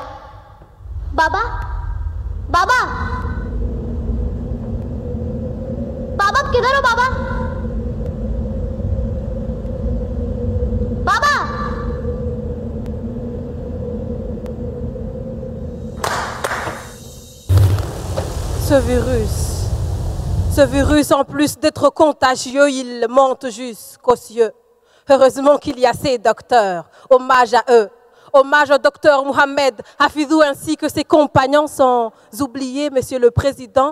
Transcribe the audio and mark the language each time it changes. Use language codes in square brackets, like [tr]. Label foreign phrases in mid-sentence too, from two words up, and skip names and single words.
[hi] बाबा बाबा बाबा आप किधर हो बाबा? बाबा [fr] Ce virus, en plus d'être contagieux, il monte jusqu'aux cieux. Heureusement qu'il y a ces docteurs. Hommage à eux. Hommage au docteur Mohamed Hafidou ainsi que ses compagnons sans oublier, Monsieur le Président.